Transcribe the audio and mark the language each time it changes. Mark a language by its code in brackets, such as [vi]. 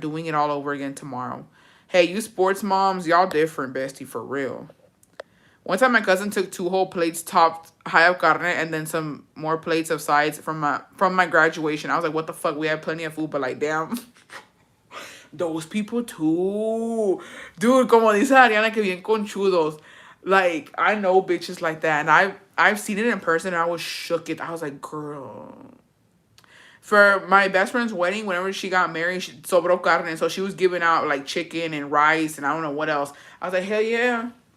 [en] Doing it all over again tomorrow. Hey, you sports moms, y'all different, bestie, for real. One time my cousin took 2 whole plates topped high of carne and then some more plates of sides from my graduation. I was like, what the fuck? We had plenty of food, but like, damn. Those people too. [es] Dude, como dice Ariana, que bien conchudos. [en] Like, I know bitches like that. And I've seen it in person and I was shook it. I was like, girl. For my best friend's wedding, whenever she got married, she sobró carne. So she was giving out like chicken and rice and I don't know what else. I was like, hell yeah.